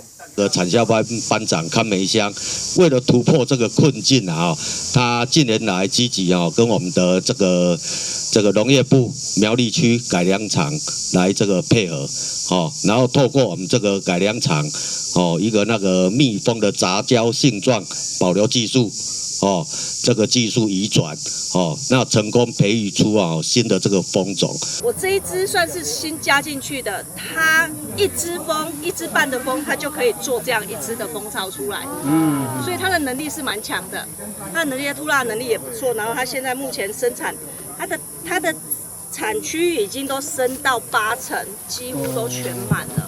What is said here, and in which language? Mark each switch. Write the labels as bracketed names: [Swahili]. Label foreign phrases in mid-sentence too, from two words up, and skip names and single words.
[Chinese] 產銷班長康梅鄉為了突破這個困境啊，他近年來積極跟我們的這個農業部苗栗區改良場來這個配合，然後透過我們這個改良場一個那個蜜蜂的雜交性狀保留技術。這個技術移轉，那成功培育出新的這個蜂種。我這一支算是新加進去的，它一支半的蜂，它就可以做這樣一支的蜂巢出来。所以它的能力是蛮強的，它的能力吐蠟能力也不錯。然後它现在目前生產，它的產區已經都升到80%，幾乎都全滿了。